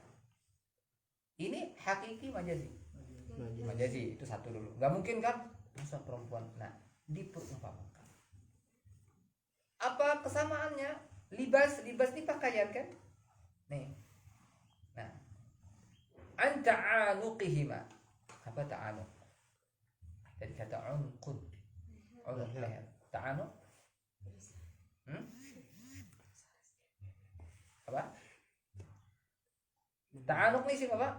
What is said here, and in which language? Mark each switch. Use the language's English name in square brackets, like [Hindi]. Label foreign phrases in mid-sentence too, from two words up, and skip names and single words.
[Indonesian] Ini hakiki majazi. Majazi itu satu dulu. Nggak mungkin kan masa perempuan. Nah, diperumpamakan. Apa kesamaannya? Libas ini pakaian kan? Nih. Nah, [Arabic] عن تعانقهما. [Indonesian] Apa ta'anuq? Dari kata unqud. Unuq leher. Ta'anuq? Apa? Ta'anuq ini sih apa?